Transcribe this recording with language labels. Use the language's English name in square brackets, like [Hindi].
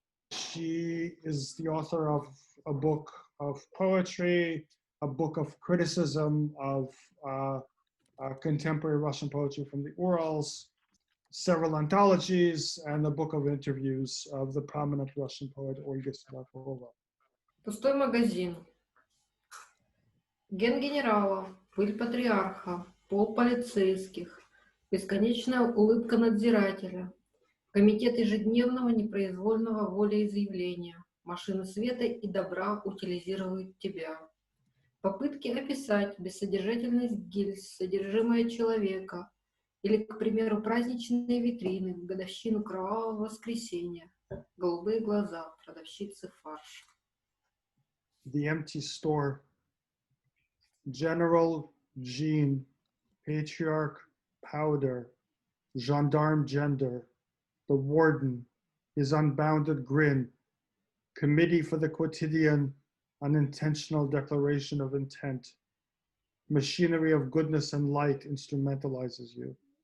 [English] She is the author of a book of poetry, a book of criticism of contemporary Russian poetry from the Urals, several anthologies, and a book of interviews of the prominent Russian poet Ольга Дяккарова. [Russian] Пустой магазин. Ген генерала, пыль патриарха, пол полицейских, бесконечная улыбка надзирателя, комитет ежедневного непроизвольного волеизъявления, машины света и добра утилизируют тебя. Попытки описать бессодержательность гильз, содержимое человека, или, к примеру, праздничные витрины в годовщину Кровавого воскресенья, Голубые глаза продавщицы фарша. [English] The Empty Store, General Jean, Patriarch Powder, Gendarme Gender, the Warden, his unbounded grin, Committee for the Quotidian, Unintentional Declaration of Intent, Machinery of Goodness and Light instrumentalizes you.